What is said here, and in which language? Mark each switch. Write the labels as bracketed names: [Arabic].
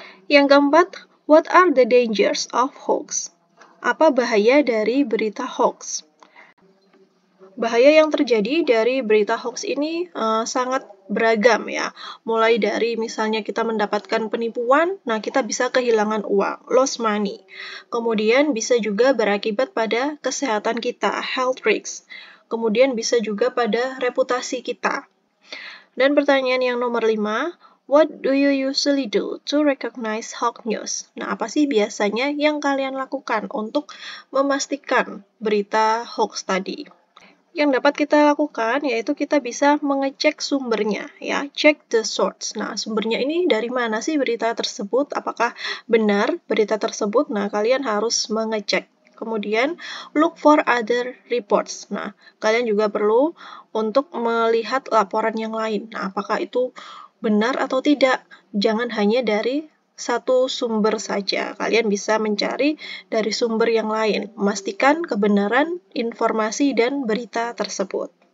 [Indonesian] Yang keempat, [English] what are the dangers of hoax? [Indonesian] Apa bahaya dari berita hoax? Bahaya yang terjadi dari berita hoax ini sangat beragam ya. Mulai dari misalnya kita mendapatkan penipuan, nah kita bisa kehilangan uang, [English] lost money. [Indonesian] Kemudian bisa juga berakibat pada kesehatan kita, [English] health risks. [Indonesian] Kemudian bisa juga pada reputasi kita. Dan pertanyaan yang nomor 5, [English] what do you usually do to recognize hoax news? [Indonesian] Nah, apa sih biasanya yang kalian lakukan untuk memastikan berita hoax tadi? Yang dapat kita lakukan yaitu kita bisa mengecek sumbernya ya, [English] check the source. [Indonesian] Nah, sumbernya ini dari mana sih berita tersebut? Apakah benar berita tersebut? Nah, kalian harus mengecek. Kemudian, [English] look for other reports. [Indonesian] Nah, kalian juga perlu untuk melihat laporan yang lain. Nah, apakah itu benar atau tidak? Jangan hanya dari satu sumber saja. Kalian bisa mencari dari sumber yang lain, memastikan kebenaran informasi dan berita tersebut.